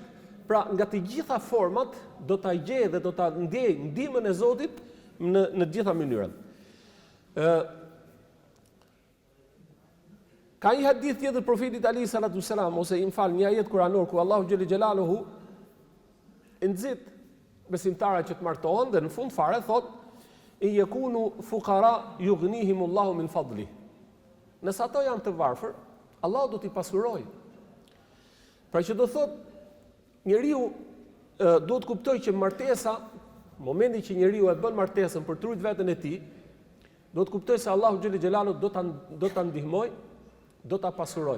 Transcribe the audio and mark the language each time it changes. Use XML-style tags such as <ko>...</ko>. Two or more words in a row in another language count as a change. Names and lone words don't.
<sq>Pra, nga të gjitha format do ta gjej dhe do ta ndjej ndihmën e Zotit në të gjitha mënyrat. Ka një hadith tjetër profetit</sq> <ar>عليه الصلاة السلام</ar> <sq>ose një ajet kuranor ku Allahu</sq> <ar>جل جلاله</ar> <sq>nxit besimtarët që të martohen dhe në fund fare thot</sq> <ar>إن يكونوا فقراء يغنهم الله من فضله.</ar> <sq>Nëse ato janë të varfër, Allahu do t'i pasurojë. Pra që do thot njeriu duhet kuptoj që martesa, në momentin që njeriu e bën martesën për të ruajtur veten e tij, do të kuptoj se Allahu</sq> <ar>جل جلاله</ar> <sq>do ta ndihmoj, do ta pasuroj.</sq>